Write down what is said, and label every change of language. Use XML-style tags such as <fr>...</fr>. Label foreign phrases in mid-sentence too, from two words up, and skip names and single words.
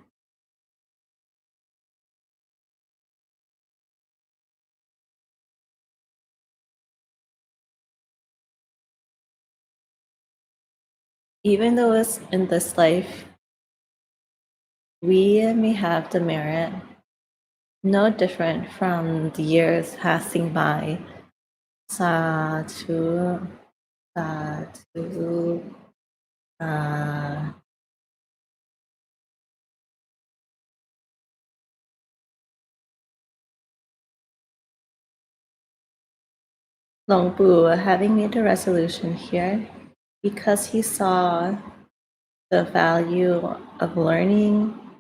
<en>Even though it's in this life, we may have the merit, no different from the years passing by.</en> <pi>Sadhu, sadhu,</pi> <en>Luang Pu having made a resolution here because he saw the value of learning</en>